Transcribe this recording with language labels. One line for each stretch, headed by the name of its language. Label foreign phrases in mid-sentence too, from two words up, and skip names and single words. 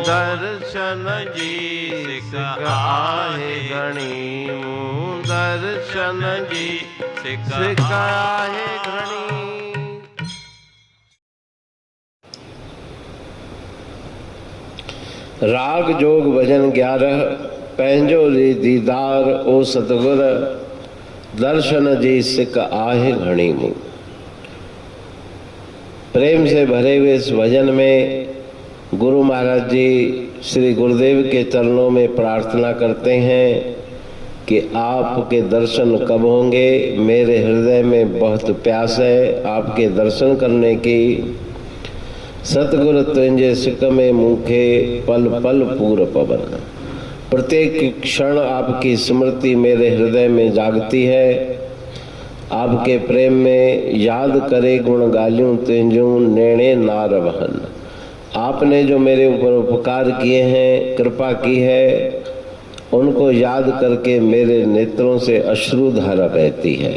Sindhi: दर्शन जीस काहे घणी मुँह। दर्शन जी सिकाहे सिकाहे घणी। राग जोग भजन 11 पंहिंजो री दीदार ओ सतगुर दर्शन जी सिक आहे घणी मूं।
Hindi: प्रेम से भरे हुए इस भजन में गुरु महाराज जी श्री गुरुदेव के चरणों में प्रार्थना करते हैं कि आपके दर्शन कब होंगे। मेरे हृदय में बहुत प्यास है आपके दर्शन करने की।
Sindhi: सतगुरु तुंहिंजे सिक में मूंखे पल पल पूर पवन।
Hindi: प्रत्येक क्षण आपकी स्मृति मेरे हृदय में जागती है। आपके प्रेम में
Sindhi: याद करे गुण गालियों तुंहिंजूं नेणे नार वहन।
Hindi: आपने जो मेरे ऊपर उपकार किए हैं, कृपा की है, उनको याद करके मेरे नेत्रों से अश्रुधारा बहती है।